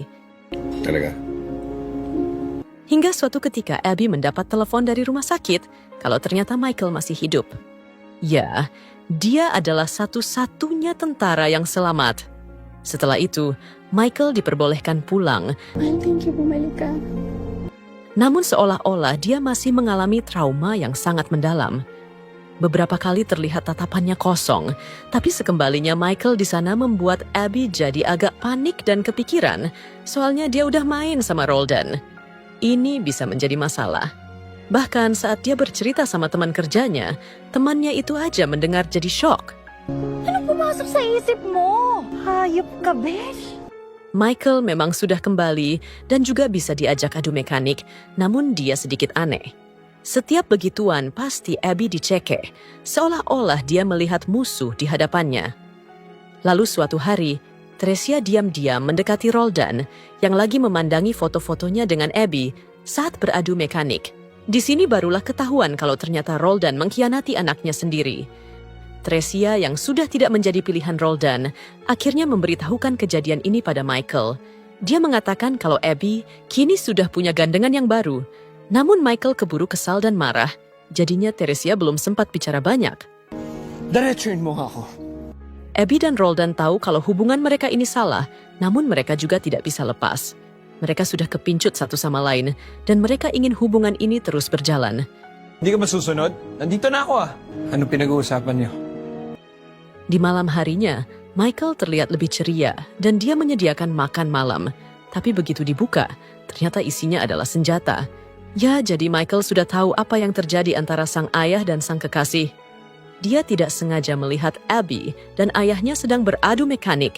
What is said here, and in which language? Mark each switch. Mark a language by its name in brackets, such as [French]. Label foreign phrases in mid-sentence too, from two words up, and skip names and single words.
[Filipino] Talaga? [Indonesian] Hingga suatu ketika Abby mendapat telepon dari rumah sakit kalau ternyata Michael masih hidup. Ya, dia adalah satu-satunya tentara yang selamat. Setelah itu, Michael diperbolehkan pulang. [Filipino] Mahal, [English] thank you, [Filipino] bumalik ka. [Indonesian] Namun seolah-olah dia masih mengalami trauma yang sangat mendalam. Beberapa kali terlihat tatapannya kosong, tapi sekembalinya Michael di sana membuat Abby jadi agak panik dan kepikiran, soalnya dia udah main sama Roldan. Ini bisa menjadi masalah. Bahkan saat dia bercerita sama teman kerjanya, temannya itu aja mendengar jadi shock. [Filipino] Ano pumasok sa isip mo? Hayop ka, besh. [Indonesian] Michael memang sudah kembali dan juga bisa diajak adu mekanik, namun dia sedikit aneh. Setiap begituan pasti Abby dicekek, seolah-olah dia melihat musuh di hadapannya. Lalu suatu hari, Teresia diam-diam mendekati Roldan yang lagi memandangi foto-fotonya dengan Abby saat beradu mekanik. Di sini barulah ketahuan kalau ternyata Roldan mengkhianati anaknya sendiri. Tresia yang sudah tidak menjadi pilihan Roldan akhirnya memberitahukan kejadian ini pada Michael. Dia mengatakan kalau Abby kini sudah punya gandengan yang baru. Namun Michael keburu kesal dan marah. Jadinya Tresia belum sempat bicara banyak. [Filipino] Diretsuin mo ako. [Indonesian] Abby dan Roldan tahu kalau hubungan mereka ini salah, namun mereka juga tidak bisa lepas. Mereka sudah kepincut satu sama lain, dan mereka ingin hubungan ini terus berjalan. [Filipino] Hindi ka ba susunod? Nandito na ako ah. Anong pinag-uusapan niyo? [Indonesian] Di malam harinya, Michael terlihat lebih ceria, dan dia menyediakan makan malam. Tapi begitu dibuka, ternyata isinya adalah senjata. Ya, jadi Michael sudah tahu apa yang terjadi antara sang ayah dan sang kekasih. Dia tidak sengaja melihat Abby dan ayahnya sedang beradu mekanik.